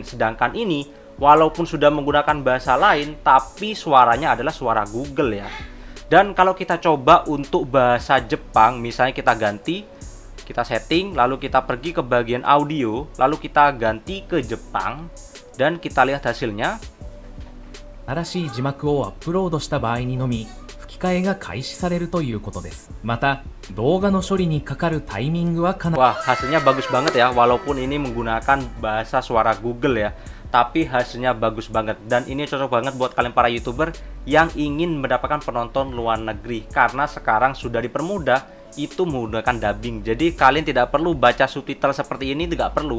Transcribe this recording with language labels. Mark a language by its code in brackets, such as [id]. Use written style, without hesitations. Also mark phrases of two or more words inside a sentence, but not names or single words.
[id] Sedangkan ini walaupun sudah menggunakan bahasa lain, tapi suaranya adalah suara Google ya. Dan kalau kita coba untuk bahasa Jepang, misalnya kita ganti, kita setting, lalu kita pergi ke bagian audio, lalu kita ganti ke Jepang, dan kita lihat hasilnya. [ja] 新しい字幕をアップロードした場合にのみ吹き替えが開始されるということです。また、動画の処理にかかるタイミングはかなり [id] Wah, hasilnya bagus banget ya, walaupun ini menggunakan bahasa suara Google ya. Tapi hasilnya bagus banget, dan ini cocok banget buat kalian para YouTuber yang ingin mendapatkan penonton luar negeri, karena sekarang sudah dipermudah itu menggunakan dubbing. Jadi kalian tidak perlu baca subtitle seperti ini, tidak perlu.